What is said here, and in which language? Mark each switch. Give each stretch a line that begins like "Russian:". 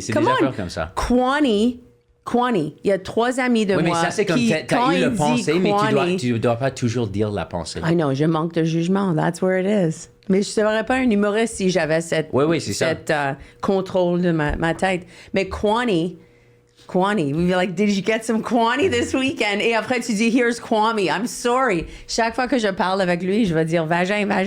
French: c'est des affaires comme ça. Kwani, il y a 3 amis de moi. Oui, mais ça, c'est comme t'as eu le pensée, mais tu dois pas toujours dire la pensée.
English: I know,
French: je manque de jugement.
English: That's where it is.
French: Mais je ne serais pas un humoriste si j'avais cette contrôle de ma tête.
English: Mais Kwani, we were like, did you get some Kwani this weekend?
French: Et après, tu dis,
English: here's Kwame. I'm sorry.
French: Chaque fois que je parle avec lui, je vais dire vagin.